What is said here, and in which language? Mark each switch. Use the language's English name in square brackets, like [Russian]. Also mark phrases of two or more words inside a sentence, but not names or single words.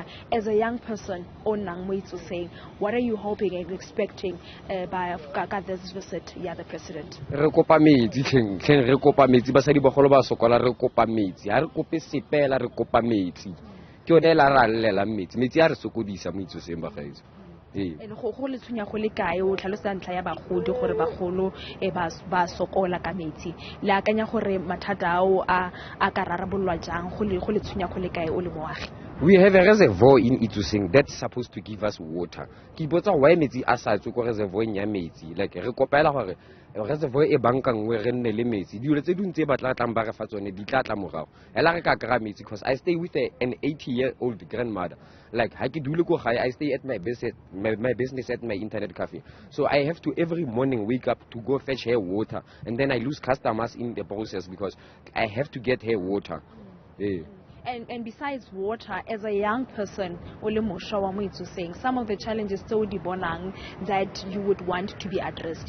[English] As a young person, what are you hoping and expecting by this visit, the president? [Tswana] And go le tshwenya go le kae o tlhalosa ntla ya bagodi gore bagolo ba sokola ka metsi le akanya gore mathata ao a ka rarabolwa jang go le tshwenya go le kae o le moagi? [English] We have a reservoir in Itsoseng that's supposed to give us water. [Tswana] Ke botsa why metsi a sa tswe ko reservoir nya metsi, like re kopela gore reservoir e bankangwe re nne le metsi dilo tse dintse ba tla tlang ba re fa tsone di tla tla morago ela re ka kra metsi, [English] because I stay with an 80-year-old grandmother. Like I stay at my business at my internet cafe, so I have to every morning wake up to go fetch her water, and then I lose customers in the process because I have to get her water. Yeah. And besides water, as a young person, some of the challenges that you would want to be addressed.